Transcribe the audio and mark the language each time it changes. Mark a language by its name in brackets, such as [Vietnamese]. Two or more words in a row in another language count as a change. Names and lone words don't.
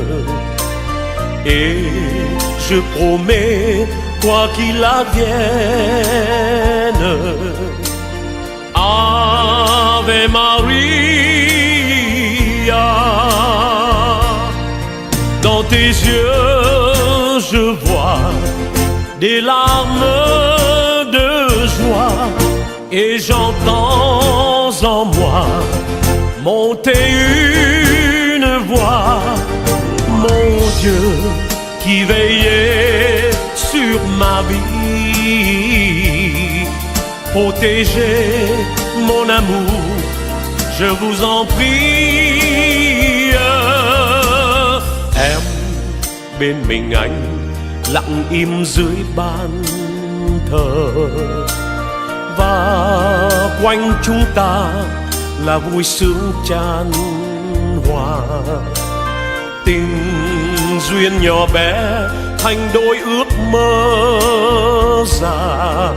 [French] Et je promets, quoi qu'il advienne, [Latin] Ave Maria, [French] dans tes yeux je vois des larmes de joie, et j'entends en moi monter une voix. Mon Dieu qui veillait sur ma vie, protégez mon amour, je vous en prie. [Vietnamese] Em bên mình anh lặng im dưới ban thờ, và quanh chúng ta là vui sướng chan hòa. Tình duyên nhỏ bé thành đôi ước mơ già.